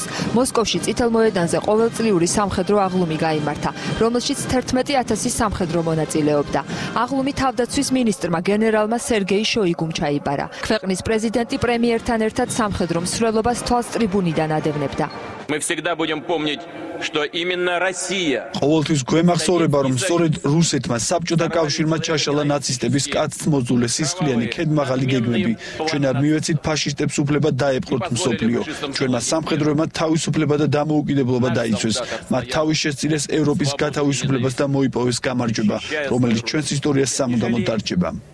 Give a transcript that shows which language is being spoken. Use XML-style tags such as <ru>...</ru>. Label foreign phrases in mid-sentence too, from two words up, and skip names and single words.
<ka>მოსკოვში წითელ მოედანზე ყოველწლიური სამხედრო აღლუმი გაიმართა, რომელშიც 11,000 სამხედრო მონაწილეობდა. აღლუმი თავდაცვის მინისტრმა გენერალმა სერგეი შოიგუმ ჩაიბარა. ქვეყნის პრეზიდენტი პრემიერთან ერთად სამხედრო მსვლელობას თვალს ტრიბუნიდან ადევნებდა.</ka> <ru>Мы всегда будем помнить, что именно Россия.</ru> <ka>ყოველთვის გვემახსოვრება, რომ სწორედ რუსეთმა საბჭოთა კავშირმა ჩაშალა ნაცისტების კაცთმოძულე სისხლიანი ქედმაღალი გეგმები. ჩვენ არ მივეცით ფაშისტებს უფლება დაეპყროთ მსოფლიო. ჩვენმა სამხედროებმა თავისუფლება და დამოუკიდებლობა დაიცვეს. მათ თავის შესწირეს ევროპის გათავისუფლებას და მოიპოვეს გამარჯვება, რომელიც ჩვენს ისტორიას სამუდამოდ დარჩება.</ka>